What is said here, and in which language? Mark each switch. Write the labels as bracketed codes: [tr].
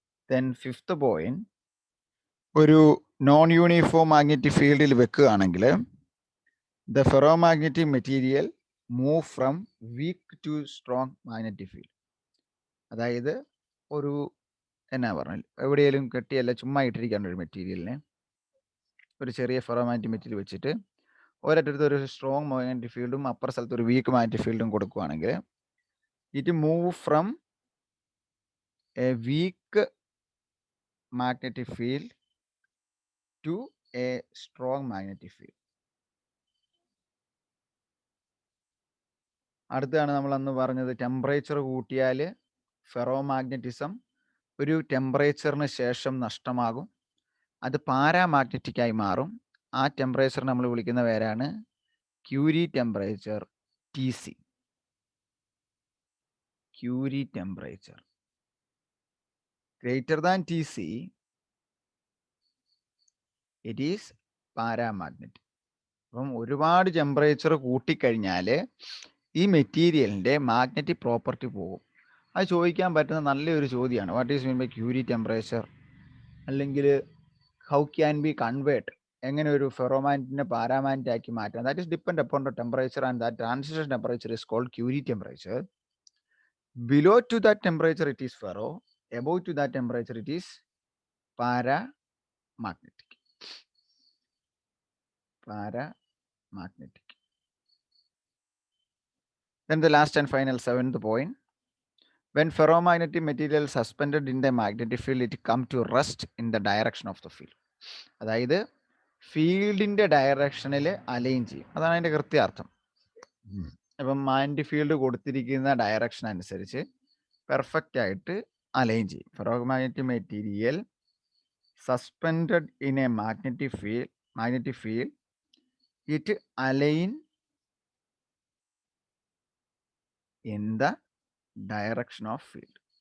[en] Then fifth point, [ml] ഒരു non uniform magnetic ഫീൽഡിൽ വെക്കുകയാണെങ്കിൽ [en] the ferromagnetic material move from weak to strong magnetic field. [ml] അതായത് ഒരു എന്നാ പറഞ്ഞാൽ എവിടെയെങ്കിലും കെട്ടിയല്ല ചുമ്മാ ഇട്ടിരിക്കാണ് ഒരു മെറ്റീരിയലിനെ ഒരു ചെറിയ ഫെറോമാഗ്നറ്റിക് മെറ്റീരിയൽ വെച്ചിട്ട് ഒരറ്റത്ത് ഒരു സ്ട്രോങ് മാഗ്നറ്റിക് ഫീൽഡും അപ്പുറ സ്ഥലത്ത് ഒരു വീക്ക് മാഗ്നറ്റിക് ഫീൽഡും കൊടുക്കുകയാണെങ്കിൽ [en] it move from a weak magnetic field [ml] to A strong magnetic field. അടുത്താണ് നമ്മൾ അന്ന് പറഞ്ഞത് ടെമ്പറേച്ചർ കൂട്ടിയാൽ ഫെറോമാഗ്നറ്റിസം ഒരു ടെമ്പറേച്ചറിന് ശേഷം നഷ്ടമാകും, അത് പാരാമാഗ്നറ്റിക്കായി മാറും. ആ ടെമ്പറേച്ചർ നമ്മൾ വിളിക്കുന്ന പേരാണ് Curie temperature, TC. [en] Curie temperature greater than TC, it is paramagnetic. [ml] അപ്പം ഒരുപാട് ടെമ്പറേച്ചർ കൂട്ടിക്കഴിഞ്ഞാൽ ഈ മെറ്റീരിയലിൻ്റെ മാഗ്നറ്റിക് പ്രോപ്പർട്ടി പോകും. അത് ചോദിക്കാൻ പറ്റുന്ന നല്ലൊരു ചോദ്യമാണ്. [en] what is mean by Curie temperature, [ml] അല്ലെങ്കിൽ [en] how can be convert, [ml] എങ്ങനെ ഒരു ഫെറോമാഗ്നറ്റിനെ പാരാമാഗ്നറ്റ് ആക്കി മാറ്റാം. [en] That is depend upon the temperature and that transition temperature is called Curie temperature. Below to that temperature it is ferro, above to that temperature it is paramagnetic. Paramagnetic. Then the last and final 7th point. When ferromagnetic material suspended in the magnetic field, it come to rest in the direction of the field. [ml] അതായത് ഫീൽഡിന്റെ ഡയറക്ഷനിൽ align ചെയ്യും. അതാണ് അതിന്റെ കൃത്യാർത്ഥം. അപ്പം magnetic field കൊടുത്തിരിക്കുന്ന direction അനുസരിച്ച് perfect ആയിട്ട് അലൈൻ ചെയ്യും. [en] Ferromagnetic material suspended in a magnetic field it align in the direction of field.